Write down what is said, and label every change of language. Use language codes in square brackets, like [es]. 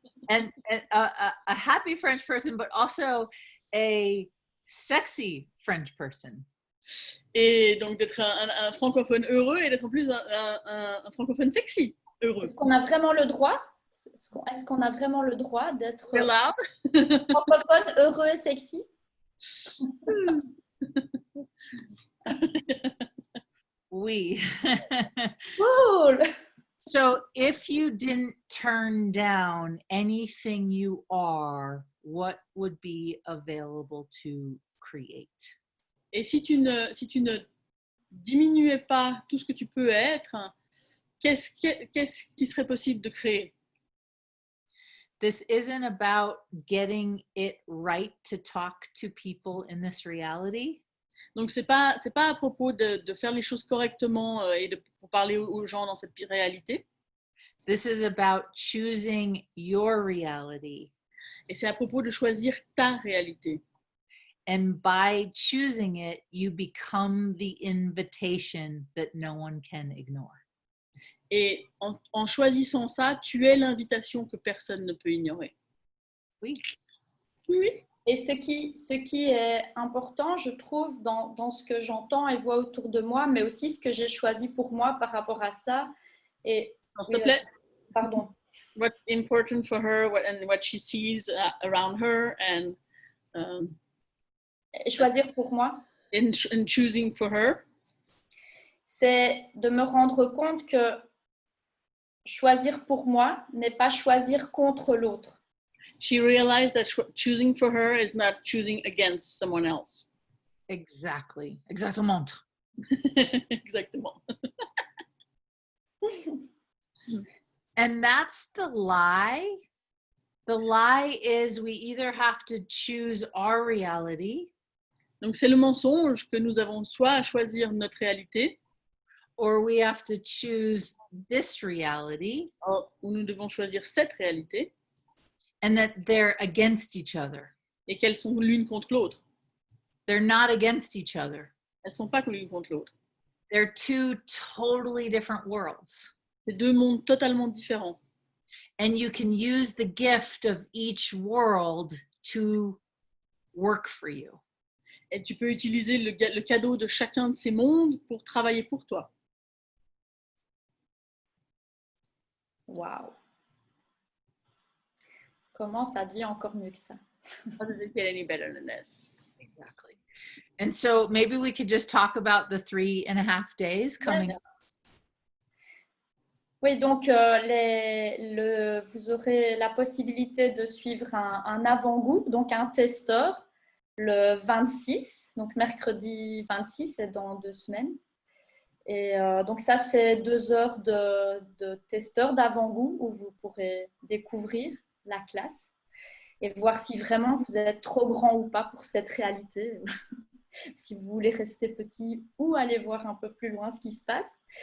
[en] And a happy French person, but also a sexy French person. [fr] Et donc d'être un francophone heureux et d'être en plus un francophone sexy heureux. Est-ce qu'on a vraiment le droit? Est-ce qu'on a vraiment le droit d'être francophone heureux et sexy? Oui. Cool! [en] So if you didn't turn down anything you are, what would be available to create? [fr] Et si tu ne diminuais pas tout ce que tu peux être, qu'est-ce qui serait possible de créer? [en] This isn't about getting it right to talk to people in this reality. [fr] Donc c'est pas à propos de faire les choses correctement et pour parler aux gens dans cette réalité. [en] This is about choosing your reality. [fr] Et c'est à propos de choisir ta réalité. [en] And by choosing it, you become the invitation that no one can ignore. [fr] Et en choisissant ça, tu es l'invitation que personne ne peut ignorer. Oui. Oui. Et ce qui est important, je trouve, dans ce que j'entends et vois autour de moi, mais aussi ce que j'ai choisi pour moi par rapport à ça. Et, s'il te plaît. Pardon. [en] What's important for her and what she sees around her and [fr] choisir pour moi. [en] In choosing for her. [fr] C'est de me rendre compte que choisir pour moi n'est pas choisir contre l'autre. [en] She realized that choosing for her is not choosing against someone else. Exactly. [fr] Exactement. Exactement. [en] And that's the lie. The lie is we either have to choose our reality. [fr] Donc c'est le mensonge que nous avons soit à choisir notre réalité, [en] or we have to choose this reality. [fr] Ou nous devons choisir cette réalité. [en] And that they're against each other. [fr] Et qu'elles sont l'une contre l'autre. [en] They're not against each other. [fr] Elles sont pas l'une contre l'autre. [en] They're two totally different worlds. [fr] C'est deux mondes totalement différents. [en] And you can use the gift of each world to work for you. Et tu peux utiliser le cadeau de chacun de ces mondes pour travailler pour toi. Wow. [fr] Comment ça devient encore mieux que ça? [en] How does it get any better than this? Exactly. And so maybe we could just talk about the 3.5 days coming up. [fr] Oui, donc vous aurez la possibilité de suivre un avant-goût, donc un testeur, le 26, donc mercredi 26, c'est dans 2 semaines. Et donc ça, c'est 2 heures de testeur d'avant-goût où vous pourrez découvrir la classe et voir si vraiment vous êtes trop grand ou pas pour cette réalité, si vous voulez rester petit ou aller voir un peu plus loin ce qui se passe.